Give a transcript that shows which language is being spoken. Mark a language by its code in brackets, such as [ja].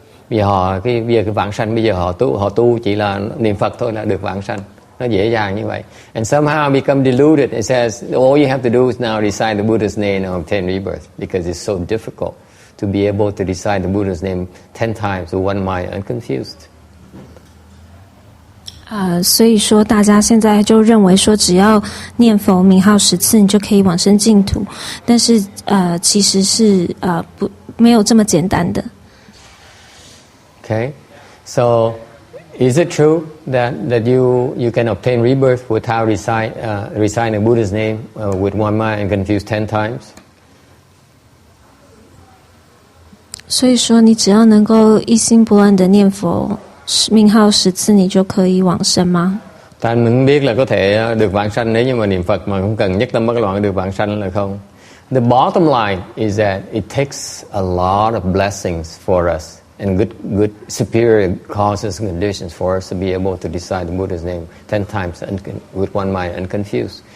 [vi] Bây giờ cái vãng sanh, bây giờ họ tu chỉ là niệm Phật thôi là được vãng sanh, nó dễ dàng như vậy. [en] And somehow become deluded. It says all you have to do is now recite the Buddha's name and obtain rebirth, because it's so difficult to be able to recite the Buddha's name 10 times with one mind unconfused. [zh] 所以说大家现在就认为说，只要念佛名号10次，你就可以往生净土。但是其实是没有这么简单的。 [en] Okay, so is it true that you can obtain rebirth without reciting the Buddha's name with one mind unconfused 10 times? [zh] 所以说，你只要能够一心不乱的念佛名号10次，你就可以往生吗？ [vi] Ta mình biết là có thể được vãng sanh nếu như mà niệm Phật mà không cần nhất tâm bất loạn được vãng sanh là không. [en] The bottom line is that it takes a lot of blessings for us and good superior causes and conditions for us to be able to recite the Buddha's name 10 times with one mind unconfused.